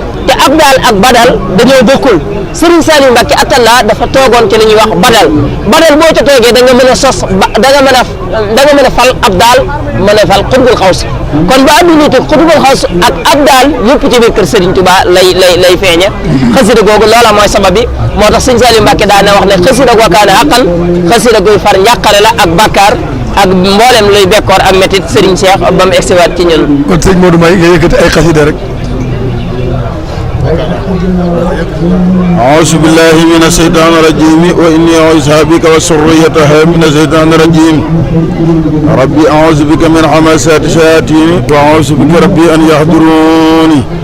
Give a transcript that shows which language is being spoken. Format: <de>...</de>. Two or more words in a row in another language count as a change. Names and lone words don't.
<wo>te abdal ak badal dañoo bokkul Serigne Saliou Mbacké Atalla dafa toogoon ci li ñuy wax badal boo ca toogee da nga mën a sos da nga mën a fal abdal mën a fal xutbul xaws kon ba adduna te xutbul xaws ak abdal yëpp ci biir kër Serigne Touba lay feeñe xasida googu loola mooy sabab bi moo tax Serigne Saliou Mbacké daana wax ne xasida goo kaane xaqan xasida guy far njàqare la ak bàkkaar ak mboolem luy bekkoor ak métit Serigne Cheikh ba mu egsiwaat ci ñun. kon sëñ Modou May nga yëkkati ay xasida rek.</wo> <ar>أعوذ بالله من الشيطان الرجيم وإني أعوذ بك وذريتها من الشيطان الرجيم ربي أعوذ بك من همزات الشياطين وأعوذ بك ربي أن يحضروني</ar>